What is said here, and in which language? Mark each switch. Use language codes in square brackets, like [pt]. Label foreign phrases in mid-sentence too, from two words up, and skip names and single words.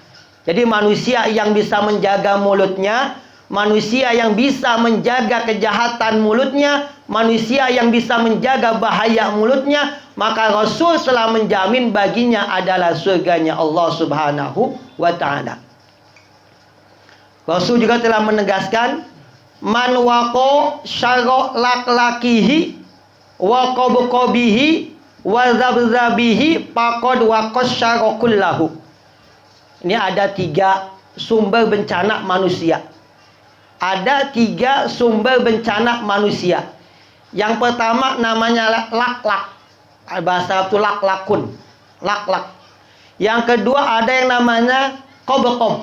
[id] Jadi manusia yang bisa menjaga mulutnya, manusia yang bisa menjaga kejahatan mulutnya, manusia yang bisa menjaga bahaya mulutnya, maka Rasul telah menjamin baginya adalah surganya Allah [ar] سبحانه وتعالى. [id] Rasul juga telah menegaskan, [ar] من وقي شر لقلقه وقبقبه وذبذبه فقد وقي الشر كله. [id] Ini ada 3 sumber bencana manusia. Ada 3 sumber bencana manusia. Yang pertama namanya lak-lak. Bahasa Arab itu lak-lakun. Lak-lak. Yang kedua ada yang namanya kobe-kob.